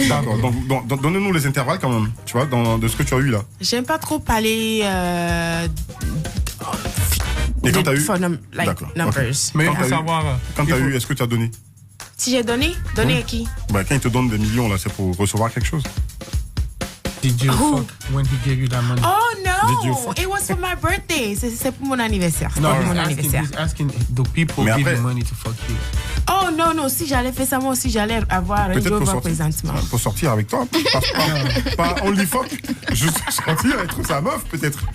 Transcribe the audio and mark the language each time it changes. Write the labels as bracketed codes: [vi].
[fr] D'accord, donc donnez-nous les intervalles quand même, tu vois, de ce que tu as eu là. J'aime pas trop parler et quand t'as eu? D'accord. Numbers. Mais il faut savoir... Quand t'as eu, est-ce que tu as donné? Si j'ai donné? Donné à qui? Quand il te donne des millions là, c'est pour recevoir quelque chose. [en] Did you fuck when he gave you that money? Oh no! It was for my birthday. [fr] C'est pour mon anniversaire. [en] No, [fr] pour mon anniversaire. [en] He's asking, do people give you money to fuck you? [fr] Oh non, si j'allais faire ça, moi aussi j'allais avoir un job présentement. Pour sortir avec toi, pas [en] only fuck, [fr] juste sortir et trouver sa meuf peut-être.